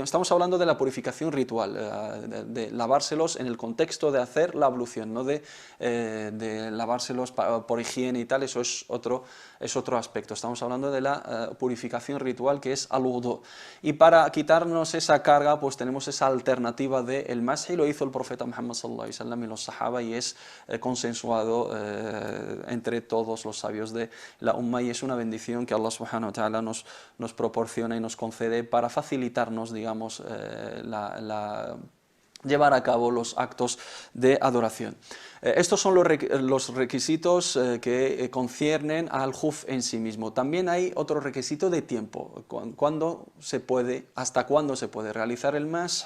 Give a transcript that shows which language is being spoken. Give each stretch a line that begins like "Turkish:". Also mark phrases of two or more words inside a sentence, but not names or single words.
Spanish: Estamos hablando de la purificación ritual, de lavárselos en el contexto de hacer la ablución, no de lavárselos por higiene y tal. Eso es otro aspecto. Estamos hablando de la purificación ritual, que es
Arabic: الوضوء.
Spanish: Y para quitarnos esa carga, pues tenemos esa alternativa del masaj, y lo hizo el profeta Muhammad
Arabic: صلى الله عليه وسلم
Spanish: y los sahaba, y es consensuado entre todos los sabios de la umma, y es una bendición que
Arabic: الله سبحانه وتعالى
Spanish: nos proporciona y nos concede para facilitarnos, digamos, llevar a cabo los actos de adoración. Estos son los requisitos que conciernen al juf en sí mismo. También hay otro requisito de tiempo. ¿Hasta cuándo se puede realizar el masaj?